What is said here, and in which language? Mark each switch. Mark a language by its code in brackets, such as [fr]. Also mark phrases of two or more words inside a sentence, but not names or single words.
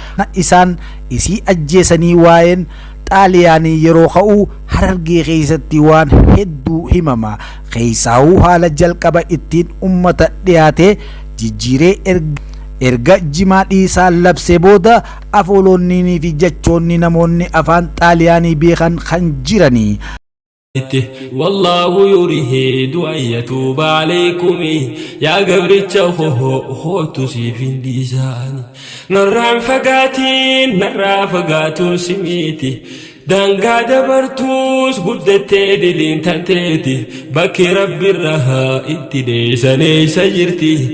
[om] Na isaan isii ajjeesanii waa'een Xaaliyaanii yeroo ka'u Harargee keessatti waan hedduu himama. Keessaawuu haala jalqaba ittiin ummata dhiyaate jijjiiree erg-, erga jimaa dhiisaa labsee booda afoolonniinii fi jechoonni namoonni afaan Xaaliyaanii beekan kan jiranii. Itti, [ar] "والله يريد أن يتوب عليكم." [om] Yaa gabricha koo, hootu siif hin dhiisaan. Narraan fagaatiin, narraa fagaatuun si miti. Daangaa dabartuus guddattee diliin tanteeti. Bakki Rabbi irraa itti deessan eessa jirti?